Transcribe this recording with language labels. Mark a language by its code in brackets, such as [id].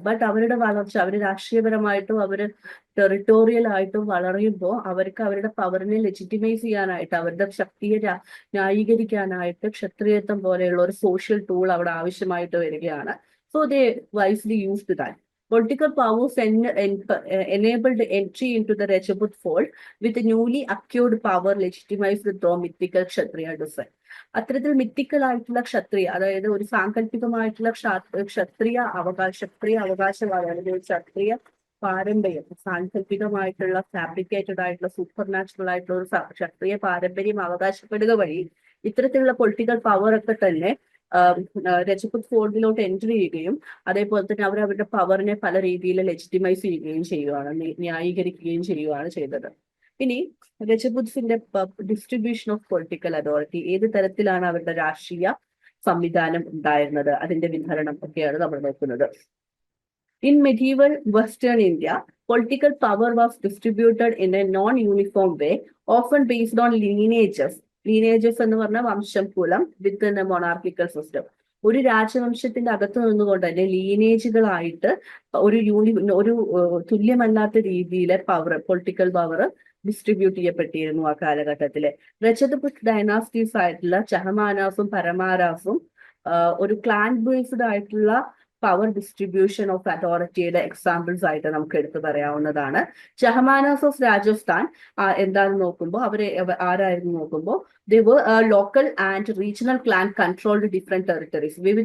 [ml] But അവരുടെ വളർച്ച, അവര് രാഷ്ട്രീയപരമായിട്ടും അവര് ടെറിട്ടോറിയൽ ആയിട്ടും വളരുമ്പോൾ അവർക്ക് അവരുടെ പവറിനെ ലെജിറ്റിമൈസ് ചെയ്യാനായിട്ട്, അവരുടെ ശക്തിയെ ന്യായീകരിക്കാനായിട്ട് ക്ഷത്രിയത്വം പോലെയുള്ള ഒരു സോഷ്യൽ ടൂൾ അവിടെ ആവശ്യമായിട്ട് വരികയാണ്. [en] So they wisely used that. Political powers enabled entry into the Rajput fold with newly acquired power legitimized through mythical Kshatriya descent. [ml] അത്തരത്തിൽ മിത്തിക്കൽ ആയിട്ടുള്ള ക്ഷത്രിയ, അതായത് ഒരു സാങ്കല്പികമായിട്ടുള്ള ക്ഷത്രിയ അവകാശവാദം അല്ലെങ്കിൽ ക്ഷത്രിയ പാരമ്പര്യം, സാങ്കല്പികമായിട്ടുള്ള ഫാബ്രിക്കേറ്റഡ് ആയിട്ടുള്ള സൂപ്പർ നാച്ചുറൽ ആയിട്ടുള്ള ഒരു ക്ഷത്രിയ പാരമ്പര്യം അവകാശപ്പെടുക വഴി ഇത്തരത്തിലുള്ള പൊളിറ്റിക്കൽ പവർ ഒക്കെ തന്നെ രജപുത് ഫോൾഡിലോട്ട് എൻട്രി ചെയ്യുകയും അതേപോലെ തന്നെ അവർ അവരുടെ പവറിനെ പല രീതിയിൽ ലെജിറ്റിമൈസ് ചെയ്യുകയും ചെയ്യുകയാണ്, ന്യായീകരിക്കുകയും ചെയ്യുകയാണ് ചെയ്തത്. ഇനി രജപുത്സിന്റെ ഡിസ്ട്രിബ്യൂഷൻ ഓഫ് പൊളിറ്റിക്കൽ അതോറിറ്റി, ഏത് തരത്തിലാണ് അവരുടെ രാഷ്ട്രീയ സംവിധാനം ഉണ്ടായിരുന്നത്, അതിന്റെ വിതരണം ഒക്കെയാണ് നമ്മൾ നോക്കുന്നത്. [en] In medieval Western India, political power was distributed in a non-uniform way, often based on lineages. [ml] ലീനേജസ് എന്ന് പറഞ്ഞ വംശം, കുലം, [en] With a monarchical system. [ml] ഒരു രാജവംശത്തിന്റെ അകത്ത് നിന്നുകൊണ്ട് തന്നെ ലീനേജുകളായിട്ട് ഒരു തുല്യമല്ലാത്ത രീതിയിലെ പവർ, പൊളിറ്റിക്കൽ പവർ ഡിസ്ട്രിബ്യൂട്ട് ചെയ്യപ്പെട്ടിരുന്നു ആ കാലഘട്ടത്തില്. രജപുത് ഡൈനാസ്റ്റീസ് ആയിട്ടുള്ള ചഹമാനാസും പരമാരാസും ഒരു ക്ലാൻ ബേസ്ഡ് ആയിട്ടുള്ള പവർ ഡിസ്ട്രിബ്യൂഷൻ ഓഫ് അതോറിറ്റിയുടെ എക്സാമ്പിൾസ് ആയിട്ട് നമുക്ക് എടുത്തു പറയാവുന്നതാണ്. ചഹമാനാസ് ഓഫ് രാജസ്ഥാൻ എന്താണെന്ന് നോക്കുമ്പോൾ ആരായിരുന്നു നോക്കുമ്പോൾ [en] they were a local and regional clan controlled different territories.